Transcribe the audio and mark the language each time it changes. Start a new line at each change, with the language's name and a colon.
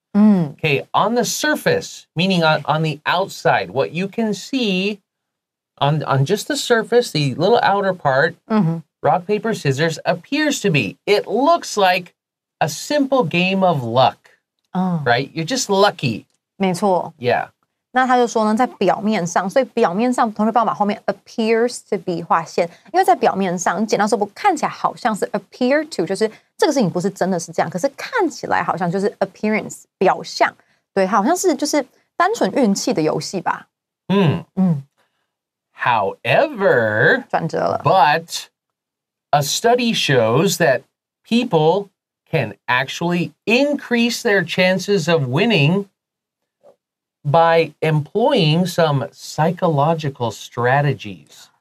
English: Okay, on the surface, meaning on the outside, what you can see on just the surface, the little outer part, rock, paper, scissors appears to be. It looks like a simple game of luck, right? You're just lucky.
Chinese: 没错。
English: Yeah.
Chinese: 那他就说呢，在表面上，所以表面上同学帮我把后面
English: appears to be
Chinese: 画线，因为在表面上，剪刀石头布看起来好像是
English: appear to，
Chinese: 就是这个事情不是真的是这样，可是看起来好像就是 appearance 表象，对，好像是就是单纯运气的游戏吧。
English: However,
Chinese: 转折了。
English: But a study shows that people can actually increase their chances of winning by employing some psychological strategies.